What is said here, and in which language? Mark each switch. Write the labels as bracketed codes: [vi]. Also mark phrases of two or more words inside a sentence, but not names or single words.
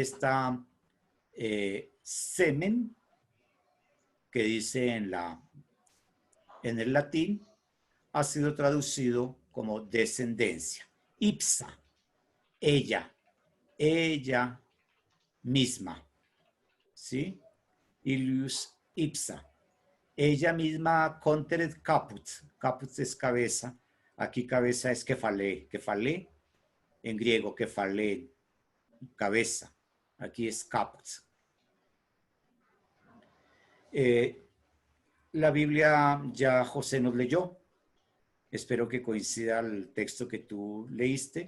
[es] Esta semen, que dice en el latín, ha sido traducido como descendencia. Ipsa, ella misma, ¿sí? [la] Ilius ipsa. [es] Ella misma [la] conteret caput. [es] Caput es cabeza. Aquí cabeza es kefalé. Kefalé, en griego kefalé, cabeza. Aquí es caput. La Biblia ya José nos leyó. Espero que coincida el texto que tú leíste.